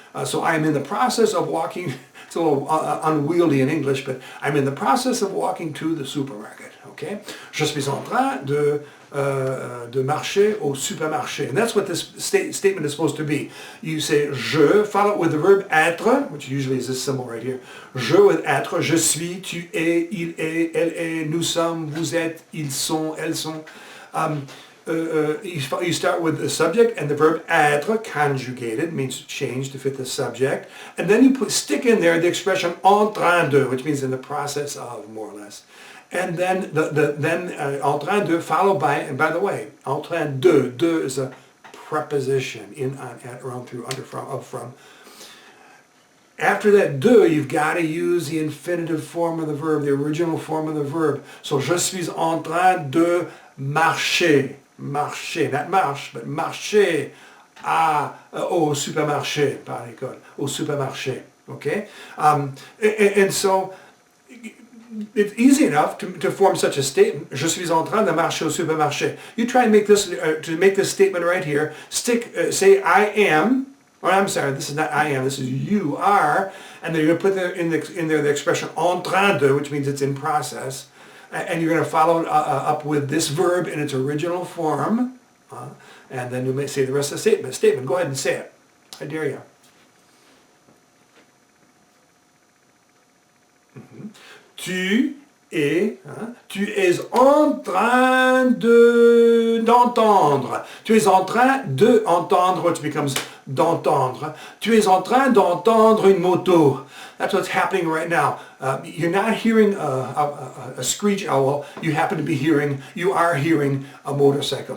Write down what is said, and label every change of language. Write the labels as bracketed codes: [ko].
[en] So I'm in the process of walking. It's a little unwieldy in English, but I'm in the process of walking to the supermarket, okay? [fr] Je suis en train de marcher au supermarché. [en] And that's what this statement is supposed to be. You say je, follow it with the verb être, which usually is this symbol right here. [fr] Je with être, je suis, tu es, il est, elle est, nous sommes, vous êtes, ils sont, elles sont. [en] You start with the subject and the verb être, conjugated, means change to fit the subject. And then you stick in there the expression en train de, which means in the process of, more or less. And then en train de followed by, and by the way, en train de is a preposition, in, on, at, around, through, under, from, of, from. After that de, you've got to use the infinitive form of the verb, the original form of the verb. [fr] So je suis en train de marcher. Marcher, not marche, but marcher au supermarché, par l'école, au supermarché, [en] okay? And so it's easy enough to form such a statement. [fr] Je suis en train de marcher au supermarché. [en] You try and make this to make this statement right here. Say I am. Or I'm sorry, this is not I am. This is you are, and then you're going to put in there the expression en train de, which means it's in process. And you're going to follow it up with this verb in its original form. And then you may say the rest of the statement. Go ahead and say it. I dare you. Mm-hmm. [fr] Tu es en train d'entendre. Tu es en train d'entendre, [en] which becomes [fr] d'entendre. Tu es en train d'entendre une moto. [en] That's what's happening right now. You're not hearing a screech owl. You are hearing a motorcycle.